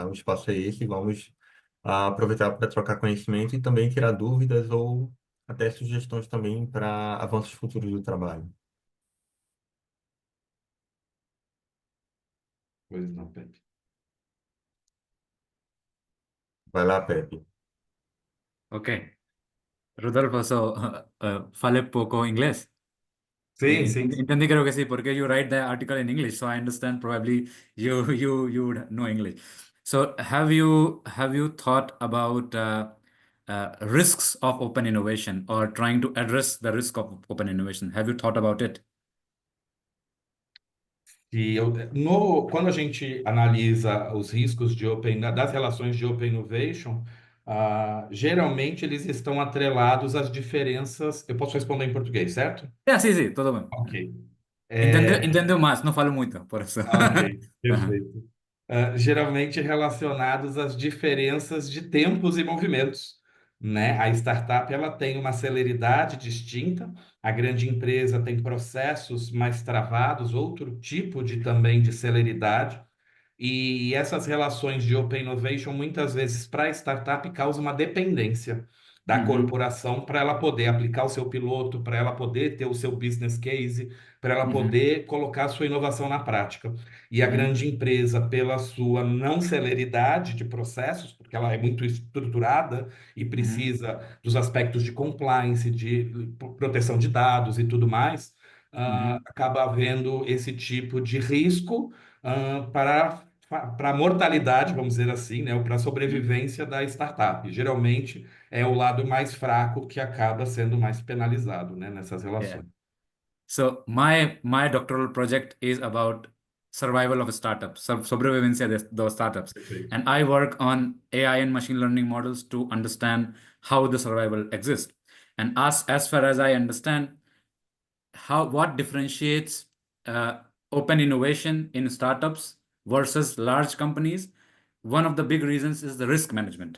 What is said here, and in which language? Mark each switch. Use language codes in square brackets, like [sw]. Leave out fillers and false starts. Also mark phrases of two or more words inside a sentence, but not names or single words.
[pt] O espaço é esse, vamos aproveitar para trocar conhecimento e também tirar dúvidas ou até sugestões também para avanços futuros do trabalho. Pois não, Pepe. Vai lá, Pepe. [en] Okay. [es] Rodolfo, so, falé poco inglés. [pt] Sim, sim. [es] Entendí creo que sí, [en] porque you write the article in English, so I understand probably you would know English. So have you thought about risks of open innovation or trying to address the risk of open innovation? Have you thought about it? [pt] Quando a gente analisa os riscos das relações de [en] Open Innovation, [pt] geralmente eles estão atrelados às diferenças. Eu posso responder em português, certo? [es] Yeah, sí, todo bien. [en] Ok. [pt] Entendo más, no falo muito, [es] por eso. [en] Ok, Ajá. [pt] perfeito. Geralmente relacionados às diferenças de tempos e movimentos, né? A startup ela tem uma celeridade distinta, a grande empresa tem processos mais travados, outro tipo de também de celeridade. E essas relações de [en] open innovation, [pt] muitas vezes, para a startup, causam uma dependência da Uhum, corporação para ela poder aplicar o seu piloto, para ela poder ter o seu [en] business case, [pt] para ela uhum, poder colocar a sua inovação na prática. E a uhum, grande empresa, pela sua não celeridade de processos, porque ela é muito estruturada e uhum, precisa dos aspectos de compliance, de proteção de dados e tudo mais, uhum, acaba havendo esse tipo de risco para a mortalidade, vamos dizer assim, né, ou para a uhum. sobrevivência da startup. Geralmente é o lado mais fraco que acaba sendo mais penalizado, né, nessas [en] Yeah. [pt] relações. [en] So my doctoral project is about survival of startups, [es] sobrevivencia de [en] those startups, [pt] Perfeito. [en] and I work on AI and machine learning models to understand how the survival exists. And as far as I understand, what differentiates open innovation in startups versus large companies, one of the big reasons is the risk management.